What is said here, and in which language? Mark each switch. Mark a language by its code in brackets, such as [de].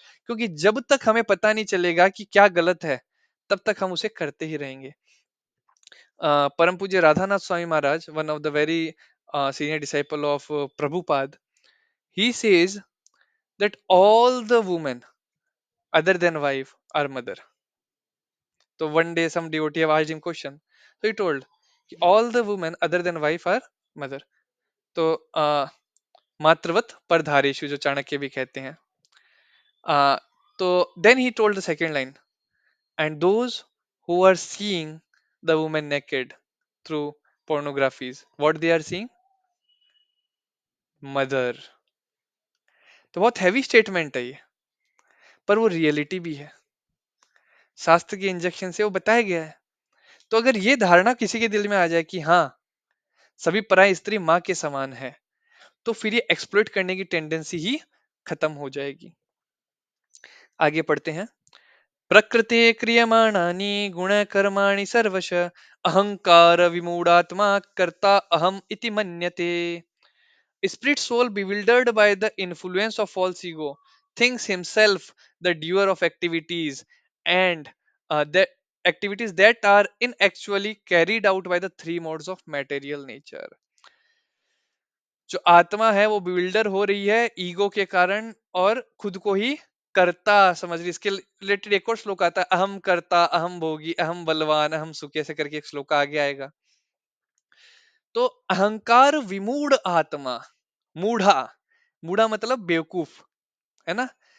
[hi] क्योंकि जब तक हमें पता नहीं चलेगा कि क्या गलत है, तब तक हम उसे करते ही रहेंगे। [en] परम पूज्य Radhanath Swami Maharaj, one of the very senior disciple of Prabhupada, he says that all the women other than wife are mother. So one day some devotee have asked him question, so he told कि all the women other than wife are mother. [hi] तो [sa] मातृवत परधारेशु [hi] जो चाणक्य भी कहते हैं। [en] uh, तो then he told the second line, and those who are seeing the woman naked through pornographies, what they are seeing, mother। [hi] तो बहुत heavy statement है ये, पर वो रियलिटी भी है, शास्त्र के इंजेक्शन से वो बताया गया है। तो अगर ये धारणा किसी के दिल में आ जाए कि हाँ, सभी पराई स्त्री माँ के समान है, तो फिर ये एक्सप्लॉइट करने की टेंडेंसी ही खत्म हो जाएगी। आगे पढ़ते हैं। [sa] प्रकृते क्रियमाणानि गुणकर्माणि सर्वश अहंकार विमूढ़ात्मा कर्ता अहम इति मन्यते। [en] Spirit soul bewildered by the influence of false ego thinks himself the doer of activities, and the activities that are in actually carried out by the three modes of material nature। [hi] जो आत्मा है वो builder हो रही है ego के कारण और खुद को ही कर्ता समझ ली, इसके रिलेटेड एक और श्लोक आता है, [sa] अहम कर्ता अहम भोगी अहम बलवान अहम सुखी, [hi] ऐसे करके एक श्लोक आगे आएगा। तो अहंकार विमूढ़ आत्मा, मूढ़ा, मूढ़ा मतलब बेवकूफ, है ना।